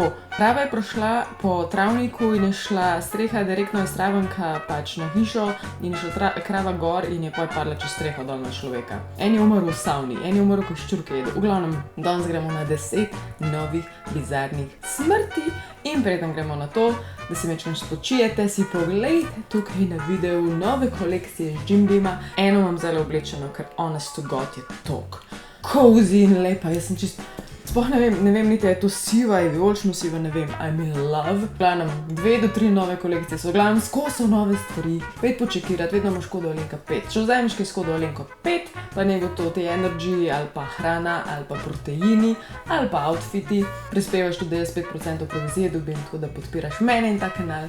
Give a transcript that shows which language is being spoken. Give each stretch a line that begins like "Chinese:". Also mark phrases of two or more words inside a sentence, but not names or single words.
Slovenian: Krava je prišla po travniku in je šla streha direktno iz travenka pač na hišo in je šla krava gor in je potem padla čez streho dol na človeka. En je umrl v savni, en je umrl, ko ščurke jedo. V glavnem, danes gremo na 10 novih bizarnih smrti in preden gremo na to, da si mečkam spočijete, si pogledajte tukaj na videu nove kolekcije z Jim Beama. Eno imam zdaj oblečeno, ker
English: honest to God
Slovenian: je tok cozy in lepa. Jaz sem čisto, sploh ne vem niti, je to siva, je vijolično siva, ne vem,
English: I'm in love.
Slovenian: V glavnem, 2 do 3 nove kolekcije so, v glavnem, skozi so nove stvari. 5 počekirati, vedno imaš kodo Alenka 5. Če vzameš kaj s kodo Alenko 5, pa ne bo to te energy, ali pa hrana, ali pa proteini, ali pa outfiti. Prispevaš tudi 95% provizije dobim, tako da podpiraš mene in ta kanal.